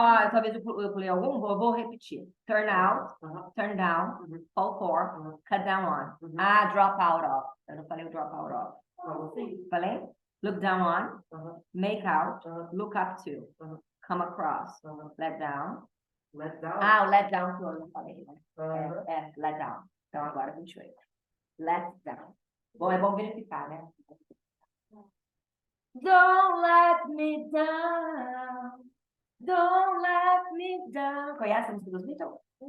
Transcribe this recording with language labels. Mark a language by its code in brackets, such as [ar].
[pt] Talvez eu pulei algum, vou repetir. [en] Turn out, turn down, fall for, cut down on. Drop out of. [pt] Eu não falei o drop out of. Falei? [en] Look down on, make out, look up to, come across, let down. Let down. [pt] O let down que eu não falei, né? Let down. Então agora 28. Let down. Bom, é bom verificar, né? [en] Don't let me down. Don't let me down. [pt] Conhece a música dos Beatles?